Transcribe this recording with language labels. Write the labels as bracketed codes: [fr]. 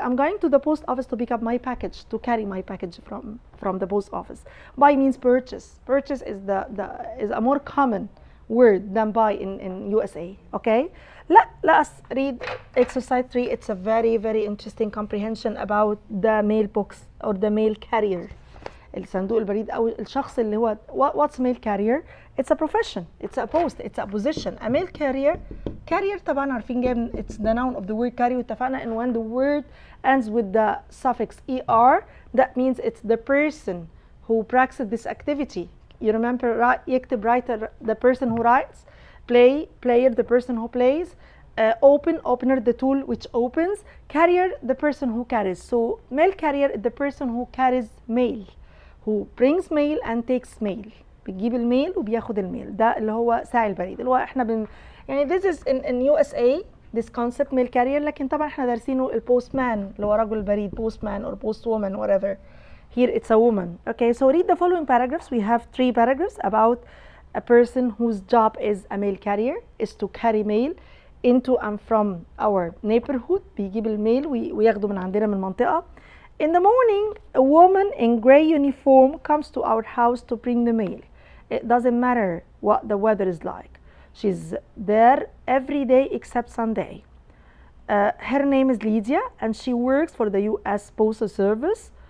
[en] I'm going to the post office to pick up my package, to carry my package from the post office. Buy means purchase. Purchase is is a more common word than buy in USA. Okay, let us read exercise 3. It's a very interesting comprehension about the mailbox or the mail carrier. [ar] الصندوق البريد او الشخص اللي هو [en] what's mail carrier. It's a profession, it's a post, it's a position. A mail carrier [ar] طبعا عارفين جاي من [en] it's the noun of the word carry. [ar] واتفقنا ان [en] when the word ends with the suffix er that means it's the person who practices this activity. You remember يكتب writer the person who writes, player the person who plays, opener the tool which opens, carrier the person who carries. So mail carrier is the person who carries mail, who brings mail and takes mail. [ar] بتجيب الميل وبياخد الميل. ده اللي هو ساعي البريد اللي هو احنا يعني [en] this is in USA this concept mail carrier. [ar] لكن طبعا احنا دارسينه البوستمان اللي هو رجل البريد, [en] postman or postwoman whatever. Here it's a woman. Okay, so read the following paragraphs. We have 3 paragraphs about a person whose job is a mail carrier, is to carry mail into and from our neighborhood. [ar] بيجيب الميل وياخده من عندنا من المنطقة. [en] In the morning, a woman in gray uniform comes to our house to bring the mail. It doesn't matter what the weather is like. She's there every day except Sunday. Her name is Lydia and she works for the US Postal Service.